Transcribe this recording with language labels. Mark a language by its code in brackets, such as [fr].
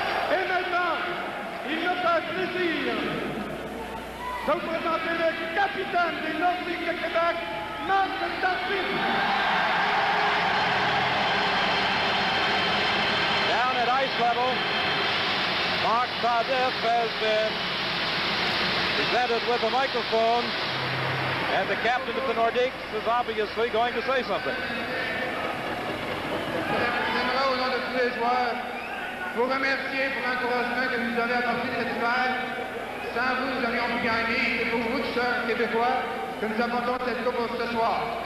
[fr] Et maintenant, il me fait plaisir de vous présenter le capitaine des Nordiques de Québec, Marc Tardif. [en] Down at ice level, Mark Tardif has been presented with a microphone, and the captain of the Nordiques is obviously going to say something. [fr] J'aimerais, au nom de tous les joueurs, vous remercier pour l'encouragement que vous nous avez apporté cet hiver. Sans vous, nous aurions pu gagner. C'est pour vous, chers Québécois, que nous apportons cette coupe ce soir.